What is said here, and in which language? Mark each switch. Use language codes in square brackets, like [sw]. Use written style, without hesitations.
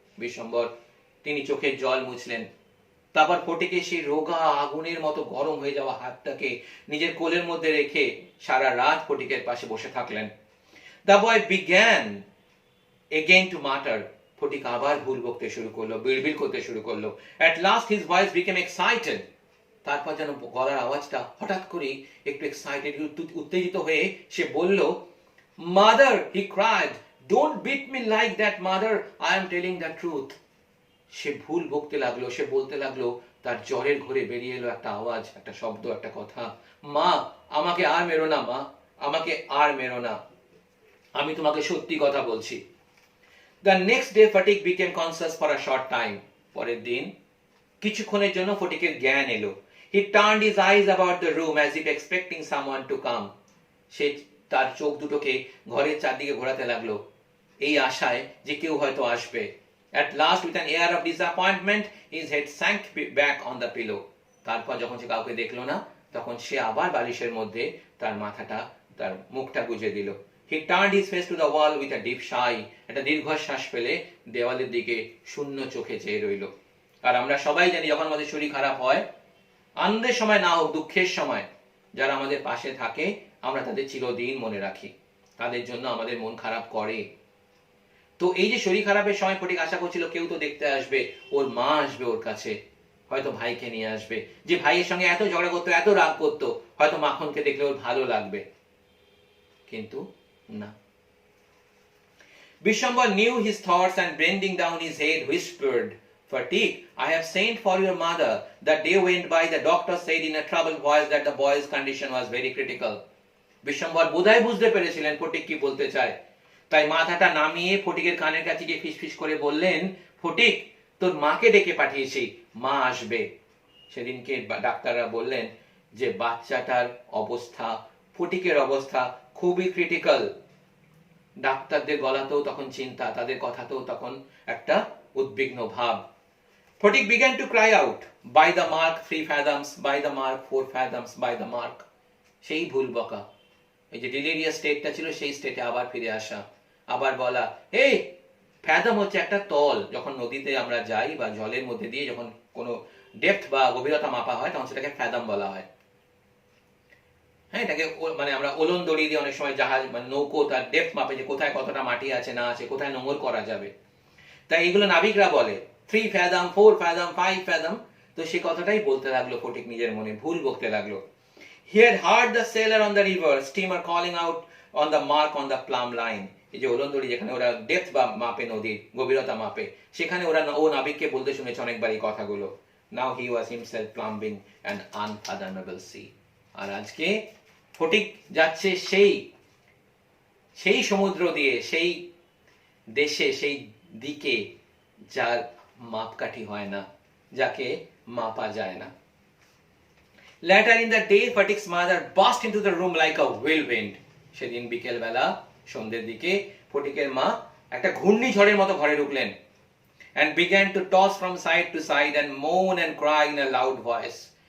[bn] বিশ্বম্বর তিনি চোখের জল মুছলেন। তারপর ফটিকের সেই রোগা আগুনের মতো গরম হয়ে যাওয়া হাতটাকে নিজের কোলের মধ্যে রেখে সারা রাত ফটিকের পাশে বসে থাকলেন। [en] The boy began again to mutter. [bn] Phatik আবার ভুল বকতে শুরু করলো, বিড়বিড় করতে শুরু করলো। [en] At last his voice became excited. [bn] তারপর যেন গলার আওয়াজটা হঠাৎ করে একটু এক্সাইটেড, উত্তেজিত হয়ে সে বলল, [en] "Mother," he cried, "don't beat me like that, mother. I am telling the truth." [bn] সে ভুল বকতে লাগলো, সে বলতে লাগলো, তার জ্বরের ঘোরে বেরিয়ে এলো একটা আওয়াজ, একটা শব্দ, একটা কথা, "মা, আমাকে আর মেরো না মা, আমাকে আর মেরো না, আমি তোমাকে সত্যি কথা বলছি।" [en] The next day Fatik became conscious for a short time. [bn] পরের দিন কিছুক্ষণের জন্য ফটিকের জ্ঞান এলো। [en] He turned his eyes about the room as if expecting someone to come. [bn] সে তার চোখ দুটোকে ঘরের চারদিকে ঘোরাতে লাগলো, এই আশায় যে কেউ হয়তো আসবে। [en] At last, with an air of disappointment, his head sank back on the pillow. [bn] তারপর যখন সে কাউকে দেখলো না, তখন সে আবার বালিশের মধ্যে তার মাথাটা, তার মুখটা গুজে দিল। [en] He turned his face to the wall with a deep sigh. [bn] একটা দীর্ঘশ্বাস ফেলে দেওয়ালের দিকে শূন্য চোখে চেয়ে রইল। আর আমরা সবাই জানি, যখন আমাদের শরীর খারাপ হয়, আনন্দের সময় না হোক, দুঃখের সময় যারা আমাদের পাশে থাকে, আমরা তাদের চিরদিন মনে রাখি, তাদের জন্য আমাদের মন খারাপ করে। তো এই যে শরীর খারাপের সময় ফটিক আশা করছিল কেউ তো দেখতে আসবে, ওর মা আসবে ওর কাছে, হয়তো ভাইকে নিয়ে আসবে, যে ভাইয়ের সঙ্গে এত ঝগড়া করতো, এত রাগ করতো, হয়তো মাখনকে দেখলে ওর ভালো লাগবে। কিন্তু না। [en] Bishambhar knew his thoughts and bending down his head whispered, "Fatik, I have sent for your mother. The day went by, the doctor said in a troubled voice that the boy's condition was very critical." [bn] Bishwambhar বোধহয় বুঝতে পেরেছিলেন ফটিক কি বলতে চায়, তাই মাথাটা নামিয়ে ফটিকের কানের কাছে গিয়ে ফিসফিস করে বললেন, "ফটিক, তোর মাকে ডেকে পাঠিয়েছি, মা আসবে।" সেদিনকে ডাক্তাররা বললেন যে বাচ্চাটার অবস্থা, ফটিকের অবস্থা খুবই ক্রিটিক্যাল। ডাক্তারদের গলাতেও তখন চিন্তা, তাদের কথাতেও তখন একটা উদ্বিগ্ন ভাব। [en] Phatik began to cry out, "By the mark 3 fathoms, by the mark 4 fathoms, by the mark." [bn] সেই ভুল বকা, এই যে ডিলিরিয়াস স্টেটটা ছিল, সেই স্টেটে আবার ফিরে আসা, আবার বলা, "এই ফ্যাদম হচ্ছে একটা তল, যখন নদীতে আমরা যাই বা জলের মধ্যে দিয়ে যখন কোনো ডেপথ বা গভীরতা মাপা হয়, তখন সেটাকে ফ্যাদম বলা হয়। হ্যাঁ, এটাকে মানে আমরা ওলন দড়ি দিয়ে অনেক সময় জাহাজ মানে নৌকো তার ডেপথ মাপে, যে কোথায় কতটা মাটি আছে না আছে, কোথায় নোঙর করা যাবে, তাই এগুলো নাবিকরা বলে 3 fathom, 4 fathom, 5 fathom। তো সে কথাটাই বলতে লাগলো ফটিক নিজের মনে, ভুল বকতে লাগলো। [en] He had heard the sailor on the river steamer calling out on the mark on the plumb line. [bn] এই যে ওলন দড়ি যেখানে ওরা ডেপথ বা মাপে, নদীর গভীরতা মাপে, সেখানে ও নাবিককে বলতে শুনেছে অনেকবার এই কথাগুলো। [en] Now he was himself plumbing an unfathomable sea. [bn] আর আজকে ফটিক যাচ্ছে সেই সমুদ্র দিয়ে, সেই দেশে, সেই দিকে যার মাপকাঠি হয় না, যাকে মাপা যায় না। [en] Later in the day, Fatik's mother burst into the room like a whirlwind. [bn] সেদিন বিকেল বেলা, সন্ধ্যের দিকে ফটিকের মা একটা ঘূর্ণিঝড়ের মতো ঘরে ঢুকলেন, [en] and began to toss from side to side and moan and cry in a loud voice.